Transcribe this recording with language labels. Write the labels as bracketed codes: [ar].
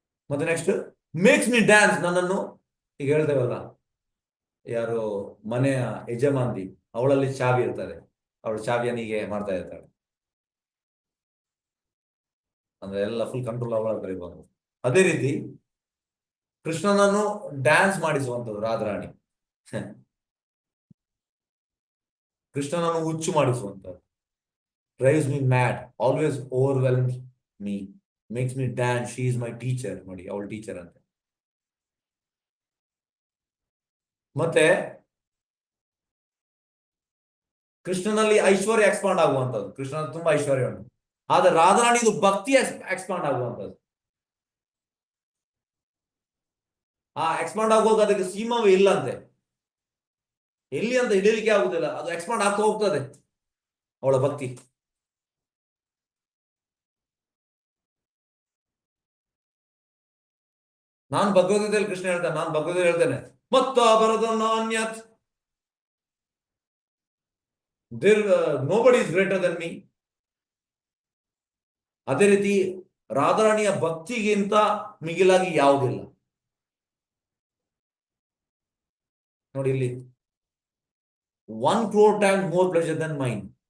[kn] ಮತ್ತೆ [en] next makes me dance, [kn] ನನ್ನನ್ನು ಈಗ ಹೇಳ್ತೇವಲ್ಲ, ಯಾರು ಮನೆಯ ಯಜಮಾಂತಿ, ಅವಳಲ್ಲಿ ಚಾವಿ ಇರ್ತದೆ, ಅವಳು ಚಾವಿಯನಿಗೆ ಮಾಡ್ತಾ ಇರ್ತಾಳೆ, ಅಂದ್ರೆ ಎಲ್ಲ ಫುಲ್ ಕಂಟ್ರೋಲ್ ಅವಳ ಬರೀಬಹುದು. ಅದೇ ರೀತಿ ಕೃಷ್ಣನನ್ನು ಡ್ಯಾನ್ಸ್ ಮಾಡಿಸುವಂಥದ್ದು ರಾಧಾರಾಣಿ, ಕೃಷ್ಣನನ್ನು ಹುಚ್ಚು ಮಾಡಿಸುವಂಥದ್ದು. [en] drives me mad, always overwhelms me, makes me dance, she is my teacher. [kn] ನೋಡಿ, ಅವಳ ಟೀಚರ್ ಅಂತ. ಮತ್ತೆ ಕೃಷ್ಣನಲ್ಲಿ ಐಶ್ವರ್ಯ ಎಕ್ಸ್ಪಾಂಡ್ ಆಗುವಂಥದ್ದು. ಕೃಷ್ಣ ತುಂಬಾ ಐಶ್ವರ್ಯ ಉಂಟು, ಆದ್ರೆ ರಾಧಾರಾಣಿ ಇದು ಭಕ್ತಿ ಎಕ್ಸ್ಪಾಂಡ್ ಆಗುವಂಥದ್ದು. ಆ ಎಕ್ಸ್ಪಾಂಡ್ ಆಗುವಾಗ ಅದಕ್ಕೆ ಸೀಮಾವೇ ಇಲ್ಲ ಅಂತೆ, ಎಲ್ಲಿ ಅಂತ ಹಿಡಿಯಲಿಕ್ಕೆ ಆಗುದಿಲ್ಲ, ಅದು ಎಕ್ಸ್ಪಾಂಡ್ ಆಗ್ತಾ ಹೋಗ್ತದೆ ಅವಳ ಭಕ್ತಿ. ನಾನು ಭಗವದ್ಗೀತೆಯಲ್ಲಿ ಕೃಷ್ಣ ಹೇಳ್ತಾನೆ, ನಾನು ಭಗವದ್ಗೀತೆ ಹೇಳ್ತೇನೆ, ಮತ್ತ ಬರದನ್ನ ಅನ್ಯತ್, [en] Nobody is greater than me. [kn] ಅದೇ ರೀತಿ ರಾಧಾರಾಣಿಯ ಭಕ್ತಿಗಿಂತ ಮಿಗಿಲಾಗಿ ಯಾವುದಿಲ್ಲ. ನೋಡಿ ಇಲ್ಲಿ, [en] 1 crore times more pleasure than mine.